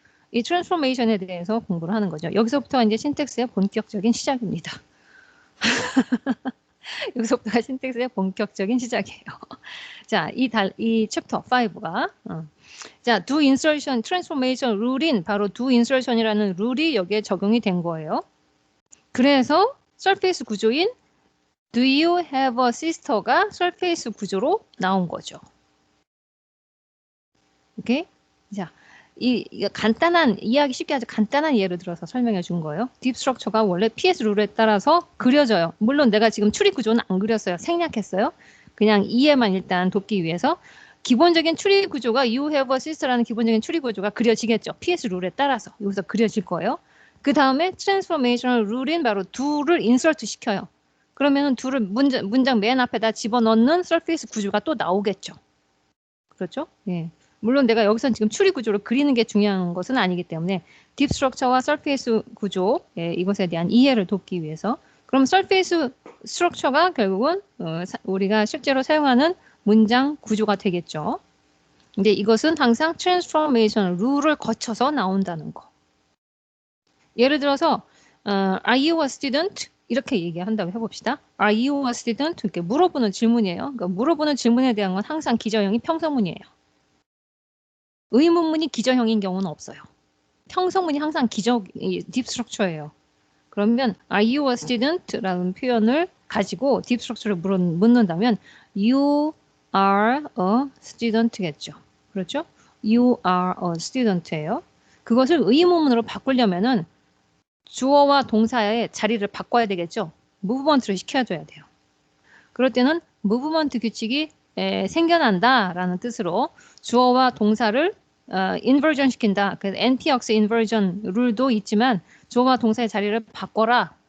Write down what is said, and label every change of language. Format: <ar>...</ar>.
<ko>이 트랜스포메이션에 대해서 공부를 하는 거죠. 여기서부터 이제 신텍스의 본격적인 시작입니다. 여기서부터가 신텍스의 본격적인 시작이에요. 자, 이 챕터 5가 자, do insertion, transformation 룰인 바로 do insertion이라는 룰이 여기에 적용이 된 거예요. 그래서 surface 구조인</ko> <en>do you have a sister</en> <ko>가 surface 구조로 나온 거죠. 오케이? 자, 이 간단한 이해하기 쉽게 아주 간단한 예를 들어서 설명해 준 거예요. 딥 스트럭처가 원래 PS 룰에 따라서 그려져요. 물론 내가 지금 추리 구조는 안 그렸어요. 생략했어요. 그냥 이해만 일단 돕기 위해서 기본적인 추리 구조가</ko> <en>you have a sister</en> <ko>라는 기본적인 추리 구조가 그려지겠죠. PS 룰에 따라서 여기서 그려질 거예요. 그 다음에 트랜스포메이셔널 룰인 바로 do를 인서트 시켜요. 그러면 do를 문장 맨 앞에다 집어넣는 서페이스 구조가 또 나오겠죠. 그렇죠? 예. 물론 내가 여기서 지금 추리 구조를 그리는 게 중요한 것은 아니기 때문에 딥 스트럭처와 서페이스 구조 이것에 대한 이해를 돕기 위해서 그럼 서페이스 스트럭처가 결국은 우리가 실제로 사용하는 문장 구조가 되겠죠. 근데 이것은 항상 트랜스포메이션 룰을 거쳐서 나온다는 거.</ko> <en>예를 들어서 Are you a student?</en> <ko>이렇게 얘기한다고 해봅시다.</ko> <en>Are you a student?</en> <ko>이렇게 물어보는 질문이에요. 그러니까 물어보는 질문에 대한 건 항상 기저형이 평서문이에요. 의문문이 기저형인 경우는 없어요. 평서문이 항상 딥 스트럭처예요. 그러면</ko> <en>Are you a student?</en> <ko>라는 표현을 가지고 딥 스트럭처를 묻는다면</ko> <en>You are a student</en> <ko>겠죠. 그렇죠?</ko> <en>You are a student예요.</en> <ko>그것을 의문문으로 바꾸려면은 주어와 동사의 자리를 바꿔야 되겠죠. 무브먼트를 시켜줘야 돼요. 그럴 때는 무브먼트 규칙이 생겨난다라는 뜻으로 주어와 동사를 인버전 시킨다. 그래서 NPX 인버전 룰도 있지만 주어와 동사의 자리를 바꿔라.</ko>